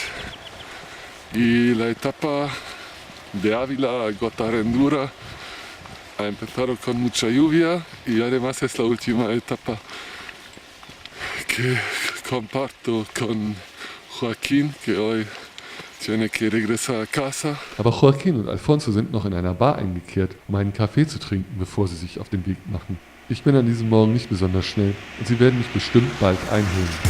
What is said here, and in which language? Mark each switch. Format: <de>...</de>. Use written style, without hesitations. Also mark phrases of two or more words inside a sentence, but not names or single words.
<es>y la etapa de Ávila a Gotarrendura ha empezado con mucha lluvia y además es la última etapa que comparto con Joaquín, que hoy tiene que regresar a casa.</es> <de>Aber Joaquin und Alfonso sind noch in einer Bar eingekehrt, um einen Kaffee zu trinken, bevor sie sich auf den Weg machen. Ich bin an diesem Morgen nicht besonders schnell und sie werden mich bestimmt bald einholen.</de>